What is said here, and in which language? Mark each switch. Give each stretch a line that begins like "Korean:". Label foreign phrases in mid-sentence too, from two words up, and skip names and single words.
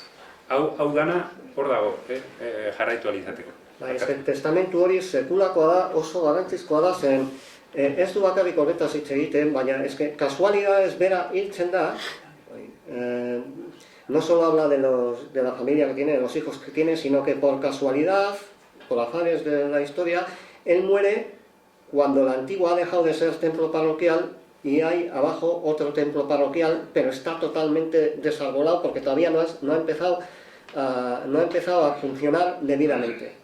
Basque: Hau dana, hor dago, jarraitu alizateko. Testamentu hori sekulakoa da, oso garrantzizkoa da, zen ez du bakarrik horretaz hitz egiten, baina eske kasualidades bera hiltzen da,
Spanish: no solo habla de la familia que tiene, de los hijos que tiene, sino que por casualidad, por azares de la historia, él muere cuando la antigua ha dejado de ser templo parroquial y hay abajo otro templo parroquial, pero está totalmente desarbolado porque todavía no ha empezado a funcionar debidamente.